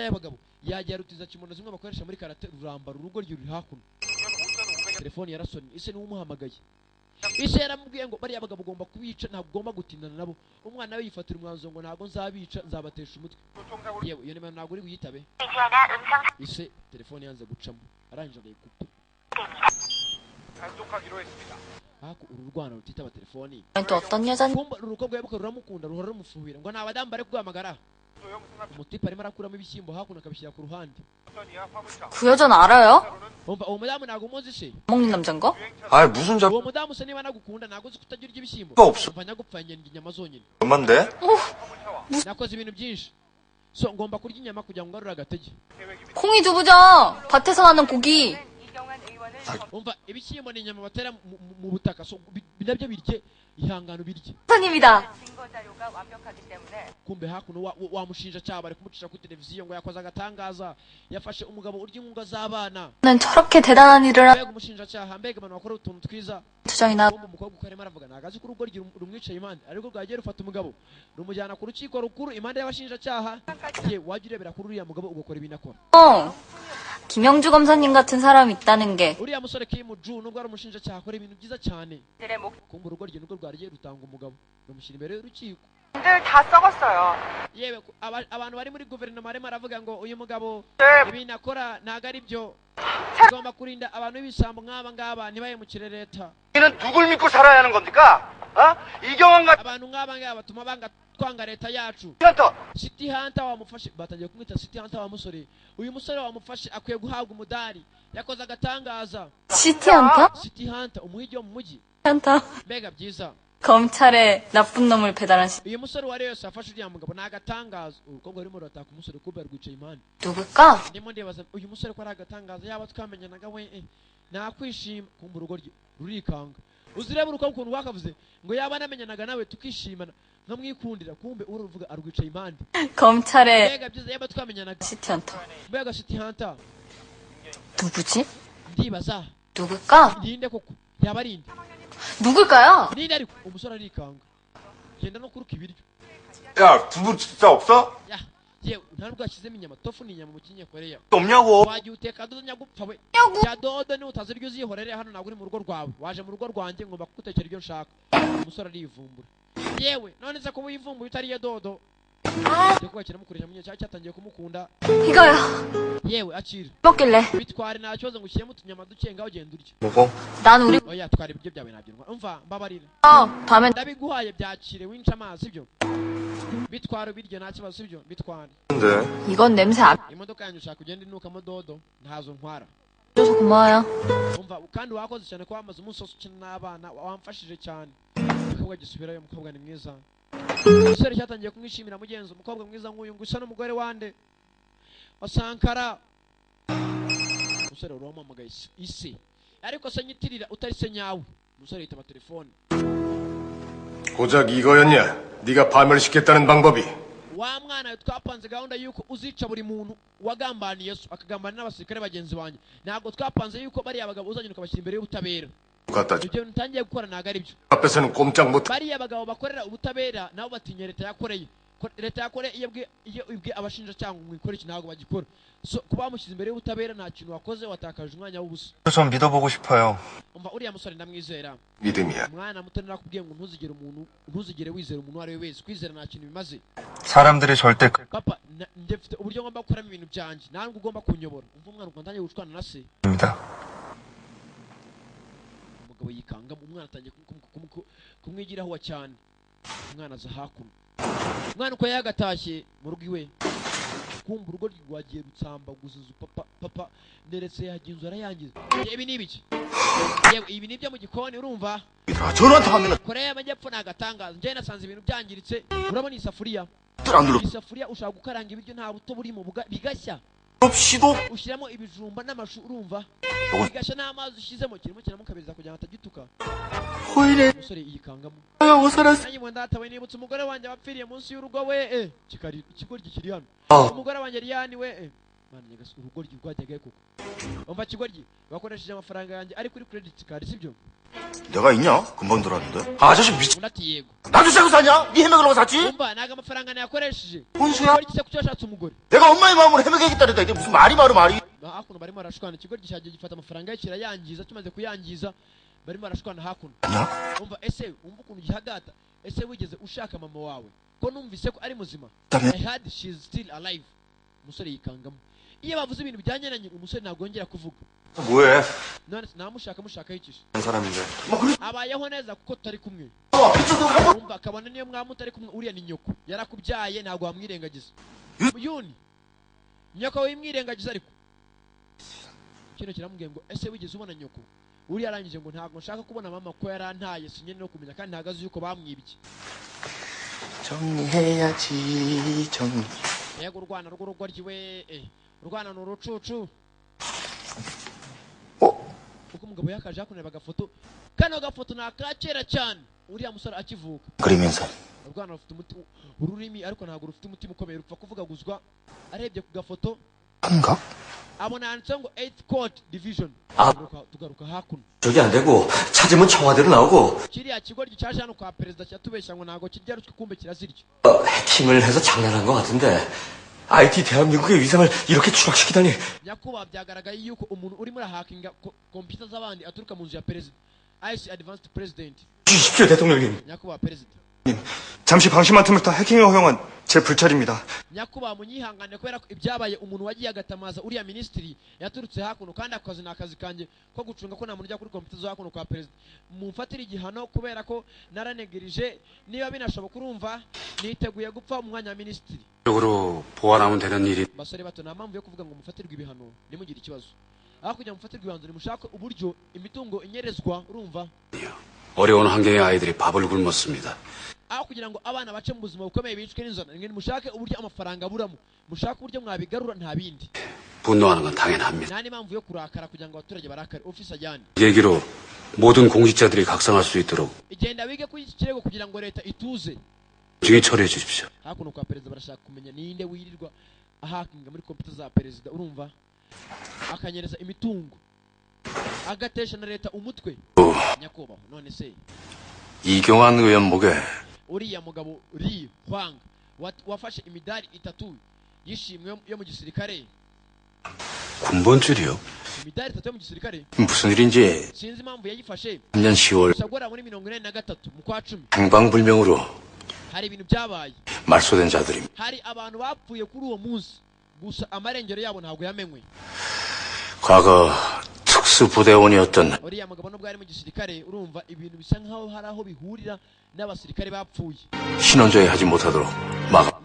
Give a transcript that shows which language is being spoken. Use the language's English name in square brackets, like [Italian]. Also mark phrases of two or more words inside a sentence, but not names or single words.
[Kinyarwanda] y'abagabo yajya rutiza kimono zimwe bakoresha muri karate rurambara urugo ruri hakuno telefone yarasoni ise niwe umuhamagaye ise yaramubwiye ngo bari abagabo ugomba kubica ntabwo ugomba gutindana nabo umwana we yifatira umwanzuro ngo ntabwo nzabica nzabatesha umutwe yewe iyo nimero ntabwo uri buyitabe ise telefone yanze gucamo arangije arayikupa haku uru rwana rutitaba telefoni [Korean] 또 어떤 여자인지 [Kinyarwanda] kumba urukobwa yabuka ruramukunda ruhora rumufuhira ngo nabadamu bare kuguhamagara umutipe arimo arakuramo ibishyimbo hakuno akabishyira ku ruhande [Korean] 그 여자는 알아요? [Kinyarwanda] umva uwo mudamu ntabwo umuzi se [Korean] 먹는 남잔가? 아 무슨 [Kinyarwanda] uwo mudamu se niba nagukunda ntabwo uzi kutagira urya ibishyimbo [Korean] 없어. [Kinyarwanda] umva nyagupfa ngenda inyama zonyine [Korean] 얼만데? [Kinyarwanda] nakoze ibintu byinshi so ngomba kurya inyama kugira ngo ngarure agatege [Korean] 콩이 두부죠. 밭에서 나는 고기. [Kinyarwanda] umva ibishyimbo ni inyama batera mu butaka so nabyo birye ihangano birye [Korean] 선입니다. [Kinyarwanda] kumbe hakuno wamushinja cyaha bari kumucisha kuri televiziyo ngo yakoze agatangaza yafashe umugabo urya inkunga z'abana [Korean] 는 저렇게 대단한 일을 한 [Kinyarwanda] mbega umushinjacyaha mbega abantu bakora utuntu twiza [Korean] 투정이나 [Kinyarwanda] kumbe umukobwa uko arimo aravuga ntabwo azi ko urugo rumwicaye impande ariko rwagiye rufata umugabo rumujyana ku rukiko rukuru impande y'abashinjacyaha ye wajya urebera kuri uriya mugabo ugakora ibintu akora [Korean] 김영주 검사님 같은 사람이 있다는 게 [Kinyarwanda] uriya musore kimuju nubwo ari umushinjacyaha akora ibintu byiza cyane kumbe urugo rye nubwo rwarigiye rutanga umugabo rumushyira imbere y'urukiko [Korean] 다 썩었어요. [Kinyarwanda] yewe abantu bari muri guverinoma barimo aravuga ngo uyu mugabo ibintu akora ntabwo ari byo tugomba kurinda abantu b'ibisambo nk'aba ngaba ntibahemukire leta [Korean] 이는 누굴 믿고 살아야 하는 겁니까? 이경환 같은 [Kinyarwanda] abantu nk'aba ngaba batuma banga twanga leta yacu [Korean] 헌터 [Kinyarwanda] City Hunter wamufashe batangiye kumwita City Hunter wa musore uyu musore wamufashe akwiye guhabwa umudari yakoze agatangaza [Korean] 시티한타? [Kinyarwanda] City Hunter umuhigi wo mu mujyi [Korean] 한타. [Kinyarwanda] mbega byiza [Korean] 검찰에 나쁜 놈을 배달한 시... [Kinyarwanda] uyu musore wari yose afashe uriya mugabo ni agatangaza urukobwa rurimo rurataka umusore kumbe rwicaye impande [Korean] 누굴까? [Kinyarwanda] ndimo ndibaza uyu musore ko ari agatangaza yaba twamenyanaga we nakwishima kumbe urugo rye rurikanga uzireba urukobwa ukuntu wakavuze ngo yaba anamenyanaga nawe tukishimana nkamwikundira kumbe uruvuga arwicaye impande [Korean] 검찰에 [Kinyarwanda] mbega byiza yaba twamenyanaga [Korean] 시티한타. [Kinyarwanda] mbega City Hunter [Korean] 누구지? [Kinyarwanda] ndibaza [Korean] 누굴까? [Kinyarwanda] ninde koko yaba ari inde [Korean] 누굴까요? [Kinyarwanda] ninde ariko umusore arikanga genda no kuruka ibiryo [Korean] 야 두부 진짜 없어? [Kinyarwanda] ya yewe nta nubwo yashyizemo inyama tofu ni inyama mu kinyekoreya [Korean] 없냐고. [Kinyarwanda] wagiye uteka dodo nyagupfa we ya dodo ni utazirya uzihorere hano ntabwo uri mu rugo rwawe waje mu rugo rwanjye ngomba kugutekera ibyo nshaka umusore arivumbura yewe none se kuba uyivumbuye utariye dodo cyo kuba kiramukurira mu cyari cyatangiye kumukunda [Korean] 이거요. [Kinyarwanda] yewe akira [Korean] 먹길래. [Kinyarwanda] bitware nta kibazo ngo ushyiremo utunyama duke ngaho ugenda urya [Korean] 먹어. 난 우리 [Kinyarwanda] oya twara ibiryo byawe nabyo umva mbabarira [Korean] 다음엔 [Kinyarwanda] ndabiguhaye byakire winca amazi sibyo bitwara ubiryo nta kibazo sibyo bitware [Korean] 근데 이건 냄새 안 [Kinyarwanda] imodoka yanjye ushaka ugenda inukamo dodo ntazo ntwara [Korean] 줘서 고마워요. [Kinyarwanda] umva kandi wakoze cyane ko wamaze umunsi wose ukina n'abana wamfashije cyane umukobwa gisubirayo umukobwa ni mwiza umusore cyatangiye kumwishimira mugenzi umukobwa mwiza nk'uyu ngo usa n'umugore wande wa Sankara umusore uramamagaye isi ariko se nyitirira utari se nyawe umusore yitaba telefone [Korean] 고작 이거였냐? 네가 파멸시켰다는 방법이. [Kinyarwanda] wa mwana we twapanze gahunda yuko uzica buri muntu wagambaniye Yesu akagambanira n'abasirikare bagenzi banjye ntabwo twapanze yuko bariya bagabo uzagenda ukabashyira imbere y'ubutabera [Korean] 갖다 줘. [Kinyarwanda] ibyo ntangiye gukora ntabwo ari byo [Korean] 앞에서는 꼼짝 못. [Kinyarwanda] bariya bagabo bakorera ubutabera nabo batinya leta yakoreye leta yakoreye iyo ibwe abashinjacyaha ngo mwikore iki ntabwo bagikora so kuba bamushyize imbere y'ubutabera nta kintu wakoze watakaje umwanya w'ubusa [Korean] 좀 믿어보고 싶어요. [Kinyarwanda] umva uriya musore ndamwizera [Korean] 믿음이야. [Kinyarwanda] umwana muto narakubwiye ngo ntuzigere wizera umuntu uwo ari we wese kwizera nta kintu bimaze [Korean] 사람들이 절대 [Kinyarwanda] papa njye mfite uburyo ngomba gukoramo ibintu byanjye ntabwo ugomba kunyobora umva umwana ukuntu atangiye gushwana na se [Korean] 그럽니다. [Kinyarwanda] umugabo yikanga umwana atangiye kumwigiraho wa cyane umwana aza hakuno umwana uko yagatashye mu rugo iwe kumva urugo rwagiye rutsamba guzuza papa nderetse yagiye inzu arayangiza ibi ni ibiki yewe ibi ni byo mu gikoni urumva [Korean] 저한테 하면 [Kinyarwanda] Korea y'Amajyepfo nagatangaza njye nasanze ibintu byangiritse urabona isafuriya isafuriya ushaka gukaranga ibiryo nta buto burimo bigashya [Korean] 없이도 [Kinyarwanda] ushyiramo ibijumba n'amashu urumva bigashya n'amazi ushyizemo kirimo kiramukabiriza kugira ngo atagituka umusore yikangamo nanjye mu ndatawe nibutse umugore wanjye wapfiriye munsi y'urugo we kikari ikigoryi kiri hano umugore wanjye Liyani we mana nyagas urugoryi rwajyaga koko umva kigoryi bakoresheje amafaranga yanjye ari kuri [English] credit card [Kinyarwanda] sibyo [Korean] 내가 있냐? 금방 들어왔는데. 아저씨 미친. [Kinyarwanda] unati yego [Korean] 나도 새거 사냐? 네 해먹으려고 샀지? [Kinyarwanda] umva naga amafaranga nayakoresheje [Korean] 혼수야? [Kinyarwanda] kigoryi cyo cyashatse umugore [Korean] 내가 엄마의 마음으로 해먹야겠다는데 이게 무슨 말이 말이. [Kinyarwanda] hakuno barimo barashwana ikigoryi cyagiye gifata amafaranga ye kirayangiza tumaze kuyangiza barimo barashwana hakuno [Korean] 아니야? [Kinyarwanda] umva ese umva ukuntu gihagata ese wigeze ushaka mama wawe ko numvise ko ari muzima Dame. [English] I heard she is still alive [Kinyarwanda] umusore yikangamo iyo bavuze ibintu bijyanye na nyina umusore ntabwo yongera kuvuga [Korean] 뭐해? [Kinyarwanda] none namushaka yikisha [Korean] 한 사람인데. [Kinyarwanda] abayeho neza kuko tutari kumwe [Korean] 피자도 하고. [Kinyarwanda] umva akabona niyo mwaba mutari kumwe uriya ni nyoko yarakubyaye ntabwo wamwirengagiza yuni nyoko wimwirengagiza ariko kino kiramubwiye ngo ese wigeze ubona nyoko uriya arangije ngo ntabwo nshaka kubona mama ko yarantaye sinye no kumenya kandi ntagaze yuko bamwibye [Korean] 정리해야지 정리. [Kinyarwanda] yego urwana rw'urugo ryiwe urwana ni urucucu kuko umugabo yakaje hakuneba agafoto kano gafoto ni akakera cyane uriya musore akivuka [Korean] 그러면서 [Kinyarwanda] urwana rufite ururimi ariko ntabwo rufite umutima ukomeye rupfa kuvugaguzwa arebye ku gafoto [Korean] 한가? [Kinyarwanda] abona handitseho ngo [English] 8th court division [Kinyarwanda] tugaruka hakuno [Korean] 저기 안 되고 찾으면 청와대로 나오고 [Kinyarwanda] kiriya kigoryi cyaje hano kwa perezida cyatubeshya ngo ntabwo kirya ruswa kumbe kirazirya [Korean] 해킹을 해서 장난한 것 같은데 IT 대한민국의 위상을 이렇게 추락시키다니. [Kinyarwanda] nyakubahwa byagaragaye yuko umuntu urimo arahakinga kompiyuta z'abandi aturuka mu nzu ya perezida [English] IC advanced president [Korean] 주십시오 대통령님. [Kinyarwanda] nyakubahwa perezida [Korean] 잠시 방심한 틈을 타 해킹을 허용한 제 불찰입니다. [Kinyarwanda] nyakubahwa munyihangane kubera ko ibyabaye umuntu wagiye agatamaza uriya minisitiri yaturutse hakuno kandi akazi ni akazi kanjye ko gucunga ko nta muntu ujya kuri kompiyuta zo hakuno kwa perezida mumfatire igihano kubera ko naranegerije niba binashoboka urumva niteguye gupfa mu mwanya wa minisitiri [Korean] 적으로 보완하면 되는 일이 [Kinyarwanda] basore bato nta mpamvu yo kuvuga ngo mufatirwe ibihano nimugire ikibazo aho kugira ngo mufatirwe ibihanzo nimushake uburyo imitungo inyerezwa urumva [Korean] 어려운 환경의 아이들이 밥을 굶었습니다. [Kinyarwanda] aho kugira ngo abana bace mu buzima bukomeye bicwe n'inzara mushake uburyo amafaranga aburamo mushake uburyo mwabigarura nta bindi [Korean] 분노하는 건 당연합니다. [Kinyarwanda] nta n'impamvu yo kurakara kugira ngo abaturage barakare ofisi ajyane [Korean] 이 얘기로 모든 공직자들이 각성할 수 있도록 [Kinyarwanda] igenda wige kuri iki kirego kugira ngo leta ituze [Korean] 중히 처리해 주십시오. [Kinyarwanda] hakuno kwa perezida barashaka kumenya ninde wirirwa ahakinga muri kompiyuta za perezida urumva akanyereza imitungo agatesha na leta umutwe nyakubahwa none se [Korean] 이경환 의원 목에 [Kinyarwanda] uriya mugabo Li Huang wafashe imidari 3 yishimwe yo mu gisirikare [Korean] 군번줄이요? [Kinyarwanda] imidari 3 yo mu gisirikare [Korean] 무슨 일인지 [Kinyarwanda] sinzi impamvu yayifashe [Korean] 3년 10월 [Kinyarwanda] sagora muri 43 mu kwa 10 [Korean] 행방불명으로 [Kinyarwanda] hari ibintu byabaye [Korean] 말소된 자들입니다. [Kinyarwanda] hari abantu bapfuye kuri uwo munsi gusa amarengero yabo ntabwo yamenywe [Korean] 과거 특수부대원이었던 [Kinyarwanda] uriya mugabo nubwo ari mu gisirikare urumva ibintu bisa nkaho hari aho bihurira n'abasirikare bapfuye [Korean] 신원조회 하지 못하도록 막아.